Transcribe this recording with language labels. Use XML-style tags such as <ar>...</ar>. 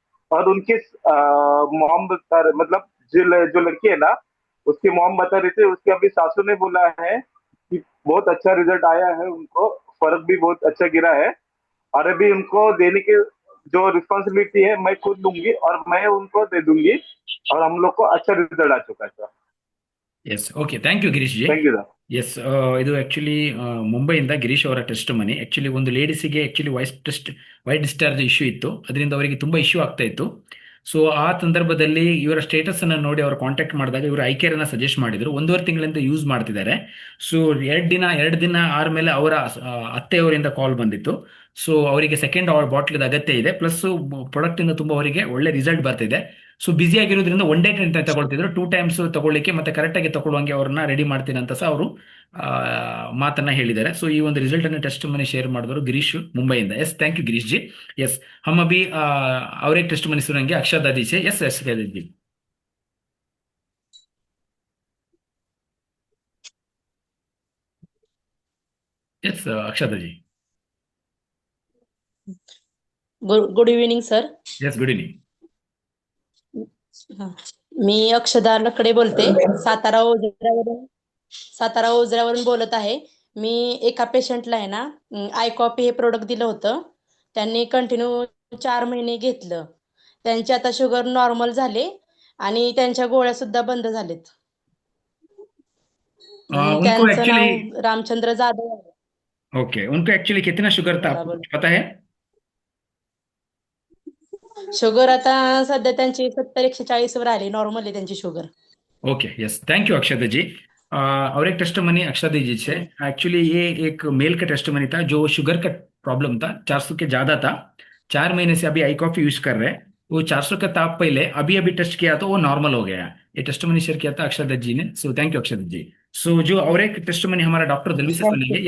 <hi>और उनकी मॉम मतलब जो लड़की है ना, उसकी मॉम बता रही थी, उसके अभी सासू ने बोला है कि बहुत अच्छा रिजल्ट आया है, उनको फर्क भी बहुत अच्छा गिरा है. और अभी उनको देने की जो रिस्पॉन्सिबिलिटी है मैं खुद लूंगी और मैं उनको दे दूंगी, और हम लोग को अच्छा रिजल्ट आ चुका है sir.</hi> <en>Yes, okay, thank you Girish ji. Thank you sir.</en> <kn>S, ಇದು ಆ್ಯಕ್ಚುಲಿ ಮುಂಬೈಯಿಂದ ಗಿರೀಶ್ ಅವರ ಟೆಸ್ಟ್ ಮನಿ. ಆ್ಯಕ್ಚುಲಿ ಒಂದು ಲೇಡೀಸಿಗೆ ಆ್ಯಕ್ಚುಲಿ ವೈಟ್ ಡಿಸ್ಚಾರ್ಜ್ ಇಶ್ಯೂ ಇತ್ತು, ಅದರಿಂದ ಅವರಿಗೆ ತುಂಬ ಇಶ್ಯೂ ಆಗ್ತಾ ಇತ್ತು. ಸೊ ಆ ಸಂದರ್ಭದಲ್ಲಿ ಇವರ ಸ್ಟೇಟಸ್ ಅನ್ನು ನೋಡಿ ಅವರು ಕಾಂಟ್ಯಾಕ್ಟ್ ಮಾಡಿದಾಗ ಇವರು ಐಕೇರನ್ನ ಸಜೆಸ್ಟ್ ಮಾಡಿದ್ರು. 1.5 ತಿಂಗಳಿಂದ ಯೂಸ್ ಮಾಡ್ತಿದ್ದಾರೆ. ಸೊ 2 ದಿನ ಆದ್ಮೇಲೆ ಅವರ ಅತ್ತೆಯವರಿಂದ ಕಾಲ್ ಬಂದಿತ್ತು. ಸೊ ಅವರಿಗೆ ಸೆಕೆಂಡ್ ಬಾಟ್ಲಿದ ಅಗತ್ಯ ಇದೆ, ಪ್ಲಸ್ ಪ್ರಾಡಕ್ಟ್ ಇಂದ ತುಂಬ ಅವರಿಗೆ ಒಳ್ಳೆ ರಿಸಲ್ಟ್ ಬರ್ತಿದೆ. ಸೊ ಬಿಸಿ ಆಗಿರೋದ್ರಿಂದ 1 ಡೇ ತಗೊಳ್ತಿದ್ರು, 2 ಟೈಮ್ಸ್ ತಗೊಳ್ಳಿಕ್ಕೆ ಮತ್ತೆ ಕರೆಕ್ಟಾಗಿ ತಗೊಳ್ಳುವಂಗೆ ಅವ್ರನ್ನ ರೆಡಿ ಮಾಡ್ತೀನಿ ಅಂತ ಸಹ ಅವರು ಮಾತನ್ನ ಹೇಳಿದ್ದಾರೆ. ಸೊ ಈ ಒಂದು ರಿಸಲ್ಟ್ ಅನ್ನು ಟೆಸ್ಟ್ ಮನಿ ಶೇರ್ ಮಾಡಿದವರು Girish ಮುಂಬೈಯಿಂದ.</kn> <en>Yes, thank you Girish ji.</en> <hi>S, हम अभी और एक टेस्ट मनी सुनेंगे अक्षर दादी से.</hi> <en>Yes Akshar दादी. Yes Akshar दादी. Good evening sir. Yes good evening.</en> <mr>मी अक्षदा लकडे बोलते. सातारा ओझऱ्यावरून बोलत आहे. मी एका पेशंटला आहे ना आय कॉपी हे प्रोडक्ट दिलं होतं. त्यांनी कंटिन्यू 4 महिने घेतलं. त्यांची आता शुगर नॉर्मल झाले आणि त्यांच्या गोळ्या सुद्धा बंद झालेत.</mr> <hi>उनको</hi> <mr>त्यांचं</mr> <en>actually</en> <mr>नाव रामचंद्र जाधव आहे.</mr> <hi>ओके, उनको एक्चुअली कितना शुगर था आपको कुछ पता है?</hi> <mr>शुगर आता सध्या त्यांची 70-140 वर आली. नॉर्मल आहे त्यांची sugar.</mr> <en>Okay, yes, thank you Akshada ji.</en> <hi>और एक टेस्टमनी अक्षता जी से। एक्चुअली ये एक मेल का टेस्टमनी था जो शुगर का प्रॉब्लम था, 400 के ज्यादा था। 4 महीने से अभी आई कॉफी यूज कर रहे हैं। वो 400 का था पहले, अभी अभी टेस्ट किया तो वो नॉर्मल हो गया। ये टेस्टमनी शेयर किया था अक्षता जी ने। सो थैंक यू अक्षता जी। सो जो और एक टेस्टमनी हमारा डॉक्टर दलवी से सुनेंगे।</hi>